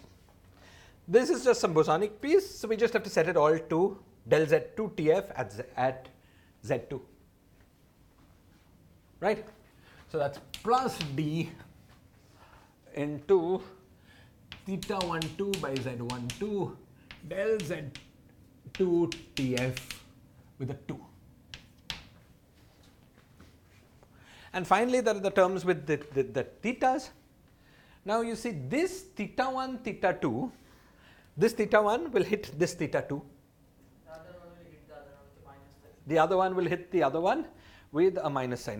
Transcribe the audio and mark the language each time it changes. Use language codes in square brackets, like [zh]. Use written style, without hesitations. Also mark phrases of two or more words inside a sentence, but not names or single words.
[en] This is just some bosonic piece, so we just have to set it all to del z2 tf at z2. Right? So that's plus d into theta 12 by z12 del z2 tf with a 2. And finally, there are the terms with the thetas. Now you see this theta 1, theta 2, this theta 1 will hit this theta 2. The other one will hit the other one with a minus sign.